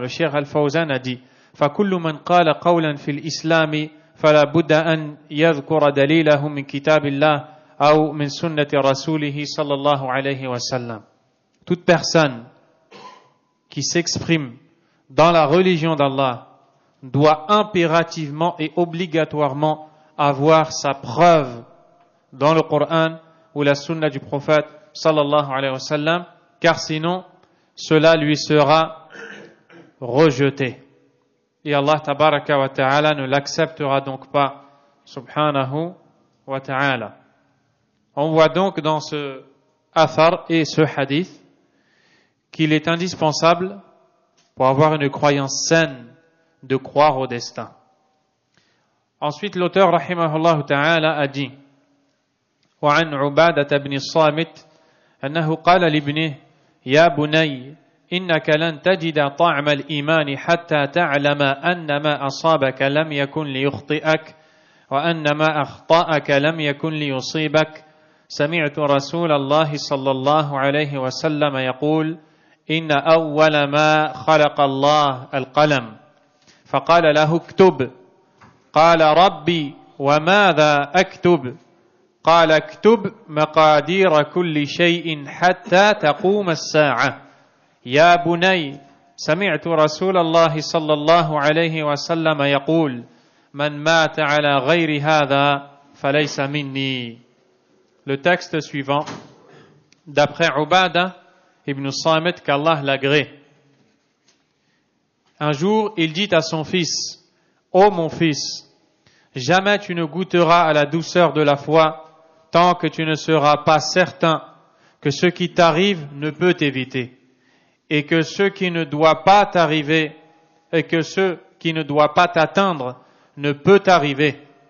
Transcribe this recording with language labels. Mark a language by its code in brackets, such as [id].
[fr] Le Cheikh Al-Fawzan a dit [ar] فَكُلُّ مَنْ قَالَ قَوْلًا فِي الْإِسْلَامِ فَلَا بُدَّ أَنْ يَذْكُرَ دَلِيلَهُ مِنْ كِتَابِ اللَّهِ أو من سنة رسوله صلى الله عليه وسلم. [fr] Toute personne qui s'exprime dans la religion d'Allah doit impérativement et obligatoirement avoir sa preuve dans le Coran ou la sunna du prophète sallallahu alayhi wa sallam, car sinon cela lui sera rejeté. Et Allah tabaraka wa ta'ala ne l'acceptera donc pas, subhanahu wa ta'ala. On voit donc dans ce athar et ce hadith qu'il est indispensable pour avoir une croyance saine de croire au destin. Ensuite, l'auteur rahimahullah ta'ala a dit [ar] وعن عبادة بن الصامت أنه قال لابنه يا بني إنك لن تجد طعم الإيمان حتى تعلم أن ما أصابك لم يكن ليخطئك وأن ما أخطأك لم يكن ليصيبك سمعت رسول الله صلى الله عليه وسلم يقول إن أول ما خلق الله القلم فقال له اكتب قال ربي وماذا أكتب قال اكتب مقادير كل شيء حتى تقوم الساعة يا بني سمعت رسول الله صلى الله عليه وسلم يقول من مات على غير هذا فليس مني. [fr] Le texte suivant, d'après Ubada ibn Samit, qu'Allah l'agrée. Un jour, il dit à son fils, ô mon fils, jamais tu ne goûteras à la douceur de la foi tant que tu ne seras pas certain que ce qui t'arrive ne peut t'éviter et que ce qui ne doit pas t'arriver et que ce qui ne doit pas t'atteindre ne peut t'arriver.